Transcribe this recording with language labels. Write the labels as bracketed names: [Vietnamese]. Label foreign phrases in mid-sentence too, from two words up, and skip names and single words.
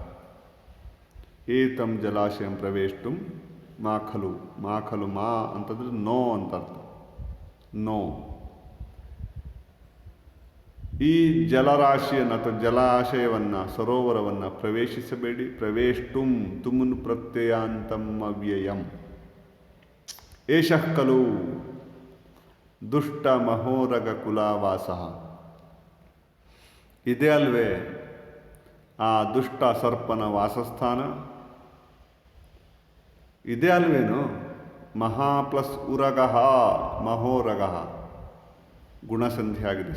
[Sanskrit] ಏತಂ ಜಲಾಶಯಂ ಪ್ರವೇಷ್ಟುಂ ಮಾಖಲು. [Kannada] ಮಾಖಲು ಮಾ ಅಂತಂದ್ರೆ ನೋ ಅಂತ ಅರ್ಥ. ನೋ. ಈ ಜಲರಾಶಿಯನ್ನು ಅಥವಾ ಜಲಾಶಯವನ್ನು ಸರೋವರವನ್ನು ಪ್ರವೇಶಿಸಬೇಡಿ. [Sanskrit] ಪ್ರವೇಷ್ಟುಂ ತುಮುನ್ ಪ್ರತ್ಯಯಾಂತಂ ಅವ್ಯಯಂ. ಏಷಃ ಖಲು ದುಷ್ಟ ಮಹೋರಗ ಕುಲಾವಾಸ. [Kannada] ಇದೇ ಅಲ್ವೇ ಆ ದುಷ್ಟ ಸರ್ಪನ ವಾಸಸ್ಥಾನ? ಇದೇ ಅಲ್ವೇನು ಮಹಾ ಪ್ಲಸ್ [Sanskrit] ಉರಗಃ ಮಹೋರಗಃ [Kannada] ಗುಣಸಂಧಿ ಆಗಿದೆ.